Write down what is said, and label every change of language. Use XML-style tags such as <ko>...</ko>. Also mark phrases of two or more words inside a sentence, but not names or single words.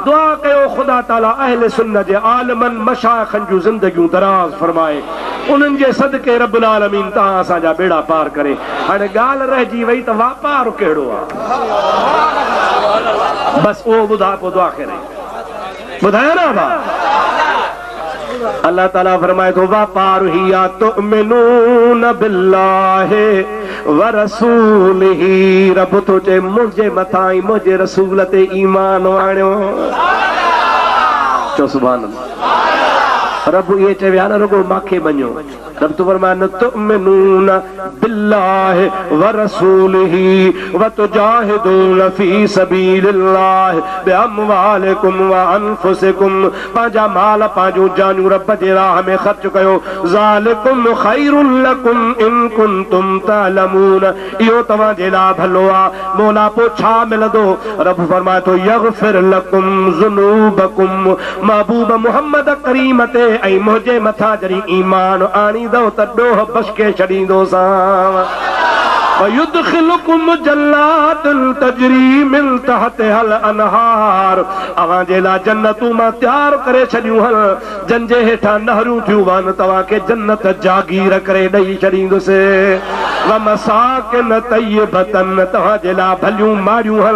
<sd>दुआ कयो ख़ुदा ताला अहले सुन्नत जे आलमनि मशाइखनि जूं ज़िंदगियूं दराज़ फरमाए उन्हनि जे सदके</sd> <ar>رب العالمين</ar> <sd>तव्हां असांजा बेड़ा पार करे। हाणे ॻाल्हि रहिजी वई त वापार कहिड़ो आहे बसि उहो ॿुधा पोइ दुआ करे ॿुधायो न भाउ। अल्लाह ताला फरमाए थो वापार ही आ</sd> <ar>تؤمنون بالله ورسوله</ar> <sd>रब तो चए मुंहिंजे मथां ई मुंहिंजे रसूल ते ईमान आणियो चो</sd> <ar>سبحان الله.</ar> <sd>रब ये चवे न रुगो माखे मञो रब तो फरमाए न</sd> <ar>تؤمنون بالله ورسوله وتجاهدون في سبيل الله بأموالكم وأنفسكم</ar> <sd>पंहिंजा माल पंहिंजूं जानियूं रब जे राह में ख़र्च कयो</sd> <ar>ذلكم خير لكم إن كنتم تعلمون</ar> <sd>इहो तव्हां जे लाइ भलो आहे। मौला पोइ छा मिलंदो रब फरमाए थो</sd> <ar>يغفر لكم ذنوبكم</ar> <sd>महबूब मुहम्मद करीम ते ऐं मुंहिंजे मथां जॾहिं ईमान आणी त ॾोह बख़्शे छॾींदोसां</sd> <ar>ويدخلكم جنات تجري من تحتها الأنهار</ar> <sd>अवां जे लाइ जन्नतूं मां तयार करे छॾियूं हल जंहिंजे हेठां नहरूं थियूं वहनि तव्हांखे जन्नत जागीर करे ॾेई छॾींदुसि</sd> <ar>ومساكن طيبة</ar> <sd>तव्हांजे लाइ भलियूं मारियूं हल।</sd>